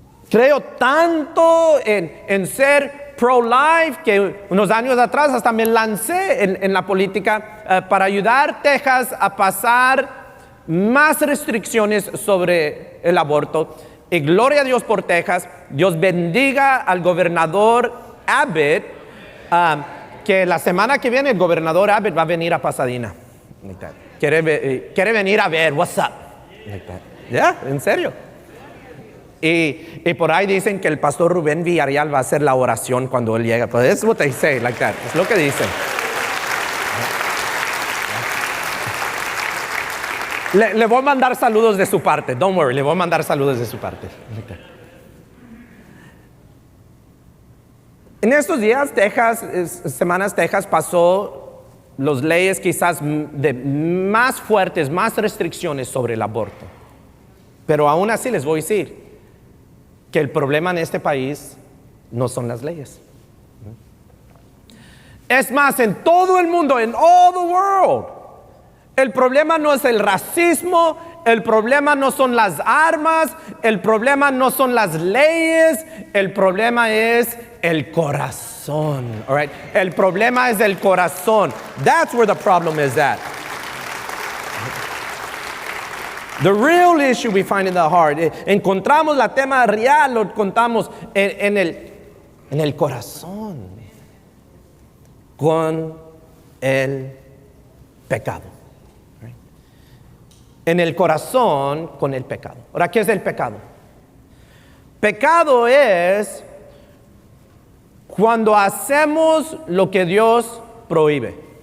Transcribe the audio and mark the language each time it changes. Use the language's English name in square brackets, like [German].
[Spanish] Creo tanto en ser pro-life que unos años atrás hasta me lancé en la política para ayudar a Texas a pasar más restricciones sobre el aborto. Y gloria a Dios por Texas. Dios bendiga al gobernador Abbott, que la semana que viene el gobernador Abbott va a venir a Pasadena. Quiere venir a ver, [English] what's up. [Spanish] ¿Ya? ¿En serio? Y por ahí dicen que el pastor Rubén Villarreal va a hacer la oración cuando él llega. [English] But that's what they say, like that. [Spanish] Es lo que dicen. Le voy a mandar saludos de su parte. [English] Don't worry, [Spanish] le voy a mandar saludos de su parte. En estos días, semanas, Texas pasó las leyes quizás de más fuertes, más restricciones sobre el aborto. Pero aún así les voy a decir que el problema en este país no son las leyes. Es más, en todo el mundo, en [English] all the world, [Spanish] el problema no es el racismo, el problema no son las armas, el problema no son las leyes, el problema es el corazón. [English] All right? [Spanish] El problema es el corazón. [English] That's where the problem is at. The real issue we find in the heart. [Spanish] Encontramos la tema real, lo encontramos en el corazón, con el pecado. En el corazón con el pecado. Ahora, ¿qué es el pecado? Pecado es cuando hacemos lo que Dios prohíbe.